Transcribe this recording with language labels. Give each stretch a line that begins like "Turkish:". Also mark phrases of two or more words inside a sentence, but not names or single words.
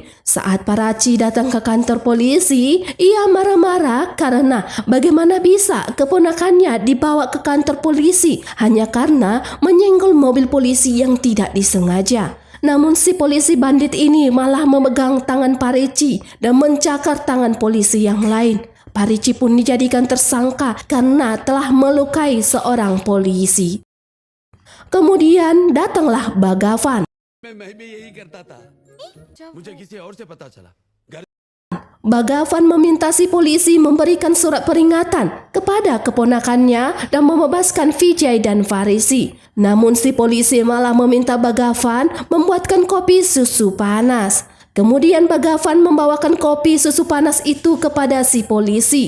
Indonesian: Saat Paraci datang ke kantor polisi, ia marah-marah karena bagaimana bisa keponakannya dibawa ke kantor polisi hanya karena menyenggol mobil polisi yang tidak disengaja. Namun si polisi bandit ini malah memegang tangan Paraci dan mencakar tangan polisi yang lain. Paraci pun dijadikan tersangka karena telah melukai seorang polisi. Kemudian datanglah Bagavan.
Hindi: मैं भी यही करता था मुझे किसी और से पता चला
Indonesian: Bagavan meminta si polisi memberikan surat peringatan kepada keponakannya dan membebaskan Vijay dan Farisi. Namun si polisi malah meminta Bagavan membuatkan kopi susu panas. Kemudian Bagavan membawakan kopi susu panas itu kepada si polisi.